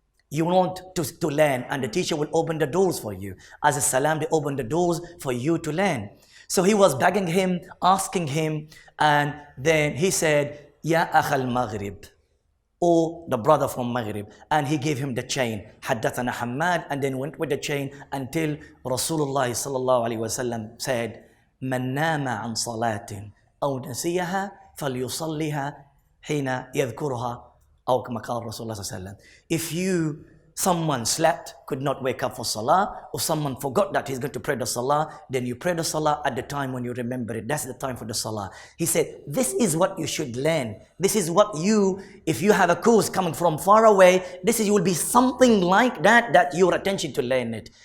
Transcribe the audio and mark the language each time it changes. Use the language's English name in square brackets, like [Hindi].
[English] You want to learn, and the teacher will open the doors for you. As a salam, they open the doors for you to learn. So he was begging him, asking him, and then he said, Ya akhal Maghrib, or the brother from Maghrib, and he gave him the chain. Haddathana Hammad, and then went with the chain until Rasulullah sallallahu alaihi wasallam said, [Arabic] من نام عن صلاة أو نسيها فليصليها حين يذكرها أو كما قال رسول الله صلى الله عليه وسلم. [English] If someone slept, could not wake up for salah, or someone forgot that he's going to pray the salah, then you pray the salah at the time when you remember it. That's the time for the salah. He said, this is what you should learn. This is what if you have a course coming from far away, you will be something like that your attention to learn it.